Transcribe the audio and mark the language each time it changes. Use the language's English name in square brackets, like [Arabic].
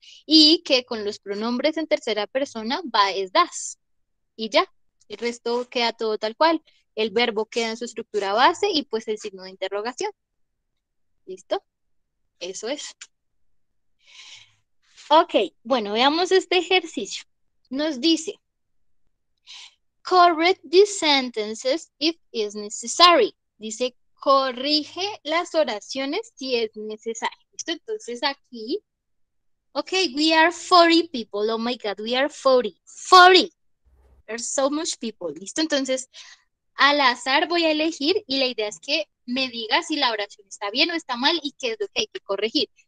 [Spanish] y que con los pronombres en tercera persona va es das. Y ya, el resto queda todo tal cual. El verbo queda en su estructura base y pues el signo de interrogación. ¿Listo? Eso es. Ok, bueno, veamos este ejercicio. Nos dice, [English] correct these sentences if is necessary. [Spanish] Dice, corrige las oraciones si es necesario. ¿Listo? Entonces aquí, ok, [English] we are 40 people. Oh my God, we are 40. 40. There's so much people. ¿Listo? [Spanish] Entonces, al azar voy a elegir y la idea es que me diga si la oración está bien o está mal y qué es lo que hay que corregir.